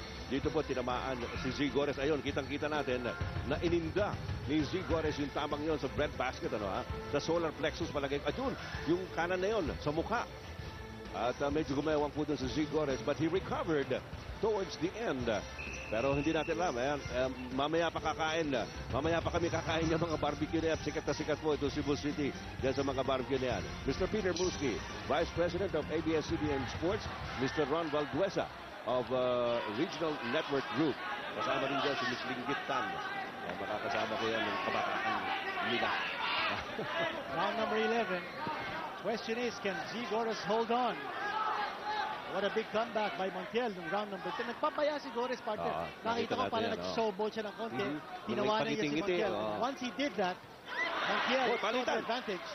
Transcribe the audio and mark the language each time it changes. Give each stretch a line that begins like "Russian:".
Filipino: Dito po tinamaan si Zigores. Ayun, kitang-kita natin na ininda ni Zigores yung tamang yon sa breadbasket, sa solar plexus palagay. At yun, yung kanan na yon sa mukha. At medyo gumewang po dun si Zigores,
English: but he recovered towards the end.
Filipino: Pero hindi natin alam. Mamaya pa kakain. Mamaya pa kami kakain ng mga barbecue na yan. Sikat na sikat po ito Cebu City. Diyan sa mga barbecue na yan.
English: Mr. Peter Muski, Vice President of ABS-CBN Sports. Mr. Ron Valduesa of Regional Network Group.
Filipino: Kasama rin dyan si
English: Ms. Linggit Tan.
Filipino: Makakasama ko yan ng kabataan nila.
English: Round number 11. Question is, can Z Gores hold on? What a big comeback by Montiel nung round number 10.
Filipino: Nagpapaya si Gores,
English: partner.
Filipino: Nakita ko pala nag-showball siya ng konti. Tinawanan niya si Montiel.
English: Once he did that, Montiel took the advantage.